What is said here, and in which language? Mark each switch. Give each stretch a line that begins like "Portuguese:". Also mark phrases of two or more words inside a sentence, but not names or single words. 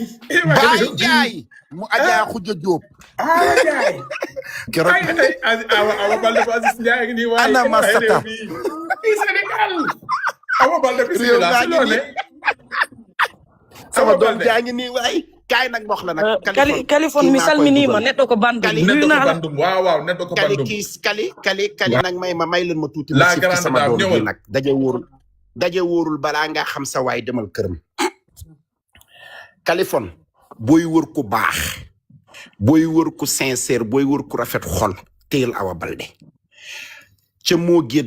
Wolof: Baye Ndiaye mu Adja Khoudia Diop Ale Ndiaye keroog Awa Balde bu Aziz Ndiaye ngi nii waaye ana Masata Sénégal Awa Balde bismillah si loo ne sama doom jaa ngi nii waay kaay nag wax la nag
Fula: Kaliphone mi salminima neɗɗo ko bandum neɗɗo ko bandum waaw neɗɗo ko bandum
Wolof: kali nag may leen ma tuuti ma ci sama doom bi nag daje wóorul balaa nga xam sa waay demal këram Kaliphone booy wër ku baax booy wër ku sincère booy wër ku rafet xol téyel Awa Balde ca moo